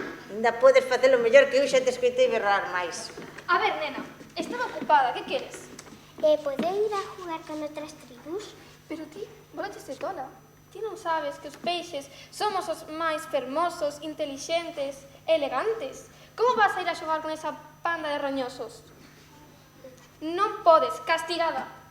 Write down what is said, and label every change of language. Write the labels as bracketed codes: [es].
[gl] Ainda podes facelo mellor que eu xa te escoitei berrar máis. A ver, nena, estaba ocupada, que queres? [es] ¿Puedo ir a jugar con otras tribus? [gl] Pero ti, volvete tola. Ti non sabes que os peixes somos os máis fermosos, intelixentes, elegantes. Como vas a ir a xogar con esa panda de roñosos? Non podes, castigada.